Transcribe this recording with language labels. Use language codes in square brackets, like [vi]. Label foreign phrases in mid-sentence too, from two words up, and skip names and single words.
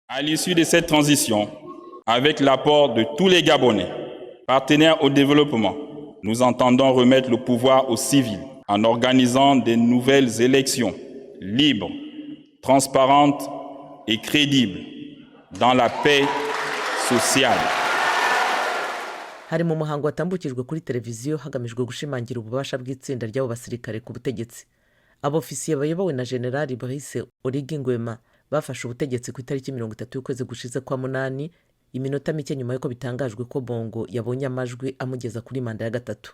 [fr] À l'issue de cette transition, avec l'apport de tous les Gabonais, partenaires au développement, nous entendons remettre le pouvoir aux civils en organisant de nouvelles élections libres, transparentes et crédibles dans la paix sociale. [rw] hari mu muhango watambukijwe kuri televiziyo hagamijwe gushimangira ububasha bw'itsinda ry'abo basirikare ku butegetsi. Abofisiye bayobowe na Generali Brice Oligui Nguema bafashe ubutegetsi ku itariki 30 y'ukwezi gushize kwa munani, iminota mike nyuma y'uko bitangajwe ko Bongo yabonye amajwi amugeza kuri manda ya gatatu.